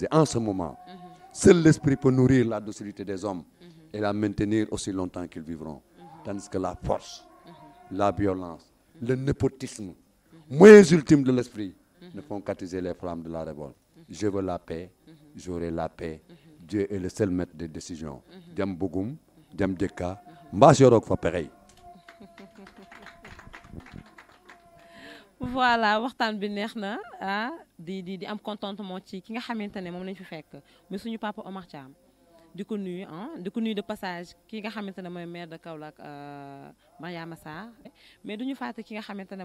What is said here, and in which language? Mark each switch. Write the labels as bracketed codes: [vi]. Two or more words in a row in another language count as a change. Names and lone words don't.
[fr] En ce moment, seul l'esprit peut nourrir la docilité des hommes et la maintenir aussi longtemps qu'ils vivront. Tandis que la force, la violence, le népotisme, moyens ultimes de l'esprit, ne font qu'attiser les flammes de la révolte. Je veux la paix, j'aurai la paix. Dieu est le seul maître des décisions. [wo] Jam bugum, jam jekka, mbaas yorok fa pexey. Voilà waxtaan bi neex na di am contentement ci ki nga xamante ne moom lañ fi fekk muy suñu papa Omar Thiam di ko nuyu [fr] de passage [wo] ki nga xamante ne mooy [fr] maire de Kaolack [wo] Mariama Sarr mais duñu fàtte ki nga xamante ne